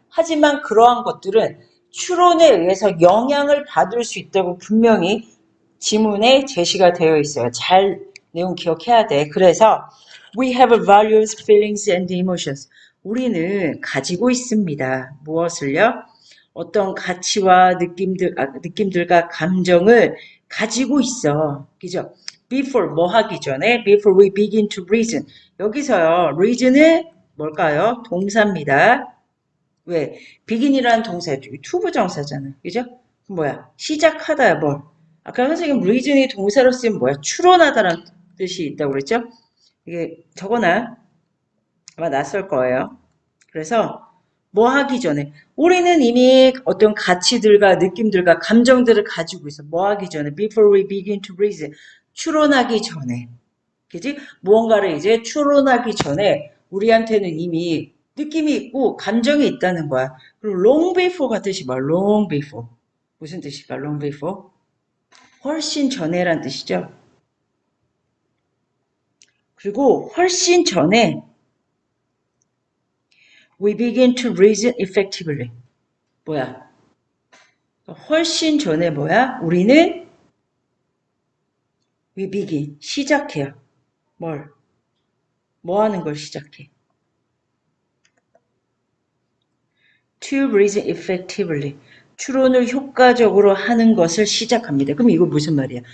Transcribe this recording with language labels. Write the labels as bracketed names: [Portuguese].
[Korean] 하지만 그러한 것들은 추론에 의해서 영향을 받을 수 있다고 분명히 지문에 제시가 되어 있어요. 잘 내용 기억해야 돼. 그래서 [English] we have values, feelings, and emotions. [Korean] 우리는 가지고 있습니다. 무엇을요? 어떤 가치와 느낌들과 감정을 가지고 있어. 그죠? [English] Before [Korean] 뭐 하기 전에 [English] before we begin to reason. [Korean] 여기서요. reason은 뭘까요? 동사입니다. 왜? begin이라는 동사 투부정사잖아. 그죠? 뭐야? 시작하다야 뭘? 아까 선생님 reason이 동사로 쓰면 뭐야? 추론하다라는 뜻이 있다고 그랬죠? 이게 적어놔. 아마 낯설 거예요. 그래서 뭐 하기 전에 우리는 이미 어떤 가치들과 느낌들과 감정들을 가지고 있어. 뭐 하기 전에 [English] before we begin to reason [Korean] 추론하기 전에 그지? 무언가를 이제 추론하기 전에 우리한테는 이미 느낌이 있고 감정이 있다는 거야. 그리고 long before가 뜻이 뭐야? long before 무슨 뜻일까? long before 훨씬 전에란 뜻이죠. 그리고 훨씬 전에 [English] we begin to reason effectively 뭐야? [Korean] 훨씬 전에 뭐야? 우리는 [English] we begin [Korean] 시작해요. 뭘? 뭐 하는 걸 시작해? [English] to reason effectively [Korean] 추론을 효과적으로 하는 것을 시작합니다. 그럼 이거 무슨 말이야?